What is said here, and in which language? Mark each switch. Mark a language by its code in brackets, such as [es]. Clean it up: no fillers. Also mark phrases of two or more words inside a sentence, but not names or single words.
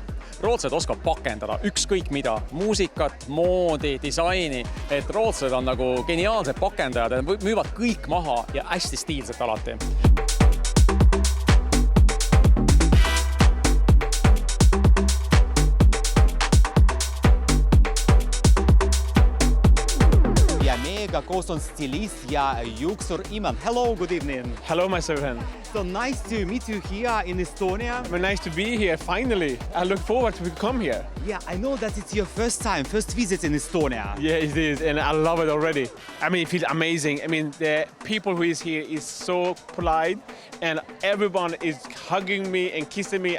[et] Rootslased oskavad pakendada ükskõik mida, muusikat, moodi, disaini, et rootslased on nagu geniaalsed pakendajad, müüvad kõik maha ja hästi stiilselt alati. Koos on stilist ja juuksur Iman. [en] Hello, good evening. Hello, my friend. So nice to meet you here in Estonia. Nice to be here, finally. I look forward to come here. Yeah, I know that it's your first visit in Estonia. Yeah, it is, and I love it already. I mean, it feels amazing. I mean, the people who is here is so polite, and everyone is hugging me and kissing me.